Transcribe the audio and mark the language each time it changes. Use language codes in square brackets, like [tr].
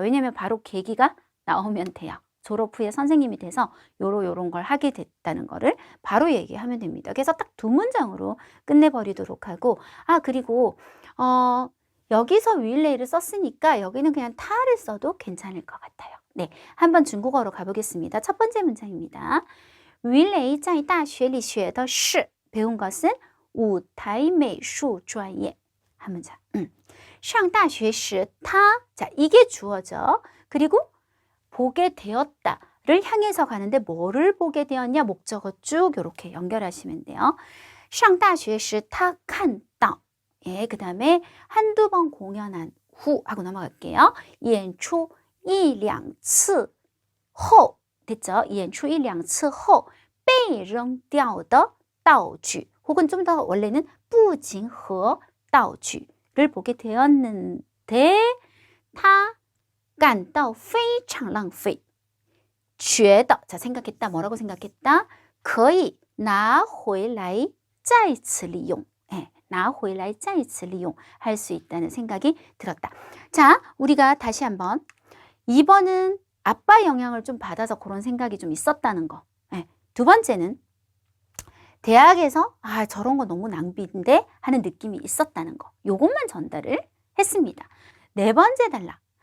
[ko] 왜냐면 바로 계기가 나오면 돼요. 졸업 후에 선생님이 돼서 요런 걸 하게 됐다는 거를 바로 얘기하면 됩니다. 그래서 딱 두 문장으로 끝내버리도록 하고, 그리고 여기서 윌레이를 썼으니까 여기는 그냥 타를 써도 괜찮을 것 같아요. 네, 한번 중국어로 가보겠습니다. 첫 번째 문장입니다. [zh] 윌레이 在大学里学的是 [ko] 배운 것은 [zh] 舞台美术专业 [ko] 한 문장. [zh] 上大学时他 [ko] 자, 이게 주어죠. 그리고 보게 되었다를 향해서 가는데 뭐를 보게 되었냐? 목적어 쭉 이렇게 연결하시면 돼요. [zh] 上大学时他看到 [ko] 예, 그 다음에 한두 번 공연한 후 하고 넘어갈게요. [zh] 演出一两次后 [ko] 됐죠? [zh] 演出一两次后被扔掉的道具 [ko] 혹은 좀 더 원래는 [zh] 不仅和道具 [ko] 를 보게 되었는데 [zh] 他感到非常浪费觉得 [ko] 자, 생각했다. 뭐라고 생각했다? [zh] 可以拿回来再次利用 拿回来再次利用 [ko] 할 수 있다는 생각이 들었다. 자, 우리가 다시 한번 2번은 아빠 영향을 좀 받아서 그런 생각이 좀 있었다는 거. 두 번째는 대학에서 저런 거 너무 낭비인데 하는 느낌이 있었다는 거. 요것만 전달을 했습니다. 네 번째 단락.